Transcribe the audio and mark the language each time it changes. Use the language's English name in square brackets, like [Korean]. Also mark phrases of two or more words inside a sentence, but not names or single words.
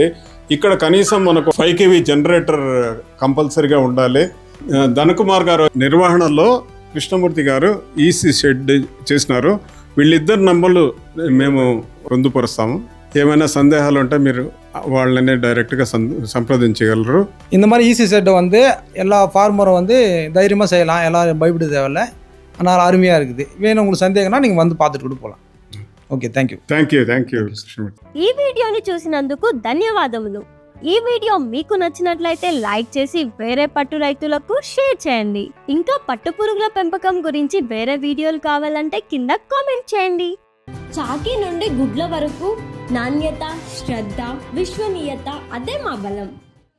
[Telugu] ఇక్కడ కనీసం మనకు 5 kV జనరేటర్ కంపల్సరీగా ఉండాలి. ధనకుమార్ గారు నిర్వహణలో కృష్ణమూర్తి గారు ఈసీ షెడ్ చేసినారు. వీళ్ళిద్దరు నంబర్లు మేము పొందుపరుస్తాము. ఏమైనా సందేహాలు ఉంటే మీరు వాళ్ళనే [Tamil] டைரக்டா சம்பிரதிஞ்சீங்களோ. இந்த மாதிரி ஈஸி செட் வந்து எல்லா ஃபார்மரும் வந்து தைரியமாக செய்யலாம், எல்லாரும் பயப்பட தேவையில்லை. ஆனால் அருமையாக இருக்குது. வேணும் உங்களுக்கு சந்தேகம்னா நீங்கள் வந்து பார்த்துட்டு கூட போகலாம். [English] Okay, thank you. [Telugu] ఈ వీడియోని చూసినందుకు ధన్యవాదములు. ఈ వీడియో మీకు నచ్చినట్లయితే లైక్ చేసి వేరే పట్టు రైతులకు షేర్ చేయండి. ఇంకా పట్టు పురుగుల పెంపకం గురించి వేరే వీడియోలు కావాలంటే కింద కామెంట్ చేయండి. చాకి నుండి గుడ్ల వరకు నాణ్యత, శ్రద్ధ, విశ్వనీయత అదే మా బలం.